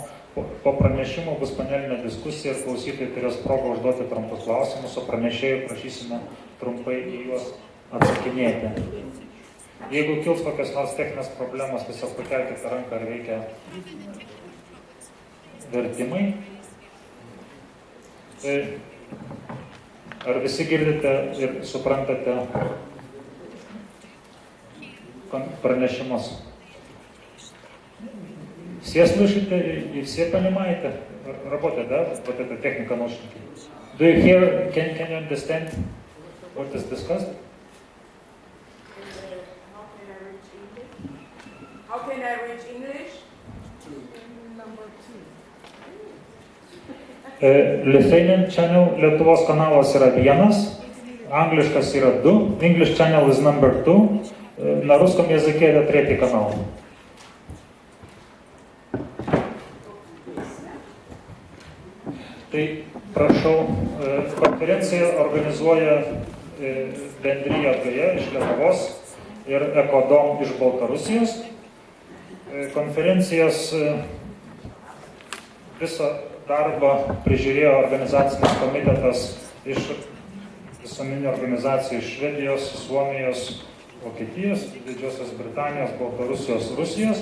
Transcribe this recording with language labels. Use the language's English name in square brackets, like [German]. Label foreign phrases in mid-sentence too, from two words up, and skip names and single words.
[Lithuanian] Po pranešimų bus panelinė diskusija ir klausytojai turės progą užduoti trumpus klausimus, o pranešėjų prašysime trumpai į juos atsakinėti. Jeigu kils kokios nors techninės problemos, tiesiog pakelkite ranką, ar veikia vertimai. Ar visi girdite ir suprantate пронесимos? [Russian] Все слышите и все понимаете? Работает, да? Вот эта техника наушники. [English] Do you hear? Can you understand what is discussed? How can I reach English? Lithuanian channel, [Lithuanian] Lietuvos kanalas yra 1, angliškas yra 2, [English] English channel is number 2, [Russian] на русском языке это 3 канал. [Lithuanian] Tai prašau, konferenciją organizuoja Bendrija Atgaja iš Lietuvos ir Ekodom iš Baltarusijos. Konferencijos visą darbą prižiūrėjo organizacinis komitetas iš visuomeninių organizacijų iš Švedijos, Suomijos, Vokietijos, Didžiosios Britanijos, Baltarusijos, Rusijos.